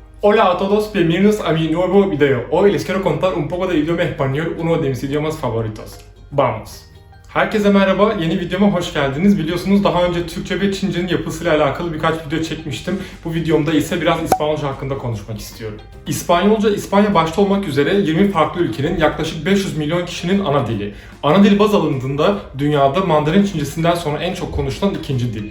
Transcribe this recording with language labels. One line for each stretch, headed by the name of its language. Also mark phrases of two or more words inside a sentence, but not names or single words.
Spanish: Hola a todos, bienvenidos a mi nuevo video. Hoy les quiero contar un poco del idioma español, uno de mis idiomas favoritos. Vamos.
Turkish: Herkese merhaba, yeni videoma hoş geldiniz. Biliyorsunuz daha önce Türkçe ve Çince'nin yapısıyla alakalı birkaç video çekmiştim. Bu videomda ise biraz İspanyolca hakkında konuşmak istiyorum. İspanyolca, İspanya başta olmak üzere 20 farklı ülkenin yaklaşık 500 milyon kişinin ana dili. Ana dil baz alındığında dünyada Mandarin Çincesinden sonra en çok konuşulan ikinci dil.